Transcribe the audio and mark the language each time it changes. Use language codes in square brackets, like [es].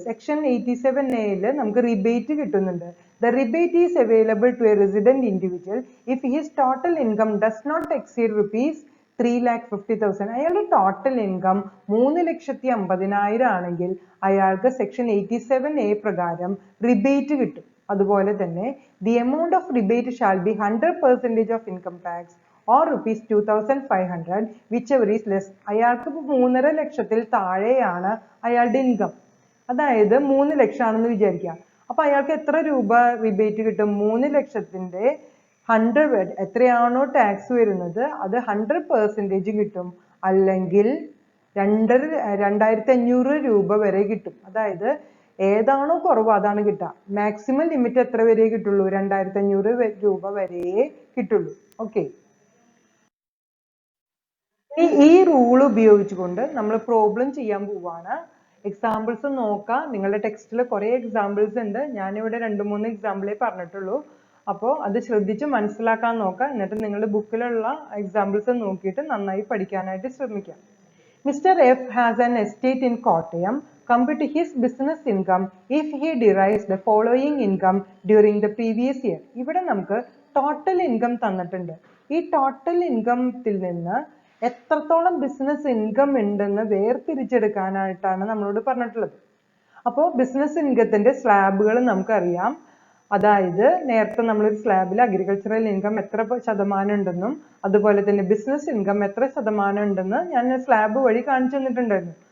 [ml] Section 87A നമുക്ക് rebate കിട്ടുന്നുണ്ട്. [en] The rebate is available to a resident individual if his total income does not exceed rupees 3,50,000. [ml] അയാളുടെ total income 3,50,000 ആണെങ്കിൽ അയാൾക്ക് section 87A പ്രകാരം rebate കിട്ടും. അതുപോലെ തന്നെ [en] the amount of rebate shall be 100% of income tax or rupees 2,500 whichever is less. [ml] അയാൾക്ക് 3.5 ലക്ഷത്തിൽ താഴെയാണ് അയാളുടെ ഇൻകം, അതായത് 3 ലക്ഷം ആണെന്ന് വിചാരിക്കുക. അപ്പൊ അയാൾക്ക് എത്ര രൂപ റിബേറ്റ് കിട്ടും? 3 ലക്ഷത്തിന്റെ 100 എത്രയാണോ ടാക്സ് വരുന്നത് അത് 100% കിട്ടും, അല്ലെങ്കിൽ 2,500 രൂപ വരെ കിട്ടും. അതായത് ഏതാണോ കുറവ് അതാണ് കിട്ടുക. മാക്സിമം ലിമിറ്റ് എത്ര വരെ കിട്ടുള്ളൂ? 2,500 രൂപ വരെ കിട്ടുള്ളൂ. ഓക്കെ, ഈ റൂൾ ഉപയോഗിച്ചുകൊണ്ട് നമ്മൾ പ്രോബ്ലം ചെയ്യാൻ പോവാണ്. എക്സാമ്പിൾസ് നോക്കാം. നിങ്ങളുടെ ടെക്സ്റ്റിൽ കുറെ എക്സാമ്പിൾസ് ഉണ്ട്. ഞാനിവിടെ 2-3 എക്സാമ്പിളേ പറഞ്ഞിട്ടുള്ളൂ. അപ്പോൾ അത് ശ്രദ്ധിച്ച് മനസ്സിലാക്കാൻ നോക്കാം. എന്നിട്ട് നിങ്ങളുടെ ബുക്കിലുള്ള എക്സാമ്പിൾസ് നോക്കിയിട്ട് നന്നായി പഠിക്കാനായിട്ട് ശ്രമിക്കാം. [en] Mr. F has an estate in Kottayam. Compute his business income if he derives the following income during the previous year. [ml] ഇവിടെ നമുക്ക് ടോട്ടൽ ഇൻകം തന്നിട്ടുണ്ട്. ഈ ടോട്ടൽ ഇൻകത്തിൽ നിന്ന് എത്രത്തോളം ബിസിനസ് ഇൻകം ഉണ്ടെന്ന് വേർതിരിച്ചെടുക്കാനായിട്ടാണ് നമ്മളോട് പറഞ്ഞിട്ടുള്ളത്. അപ്പോൾ ബിസിനസ് ഇൻകത്തിന്റെ സ്ലാബുകൾ നമുക്കറിയാം. അതായത് നേരത്തെ നമ്മളൊരു സ്ലാബിൽ അഗ്രികൾച്ചറൽ ഇൻകം എത്ര ശതമാനം ഉണ്ടെന്നും അതുപോലെ തന്നെ ബിസിനസ് ഇൻകം എത്ര ശതമാനം ഉണ്ടെന്ന് ഞാൻ സ്ലാബ് വഴി കാണിച്ചു തന്നിട്ടുണ്ടായിരുന്നു.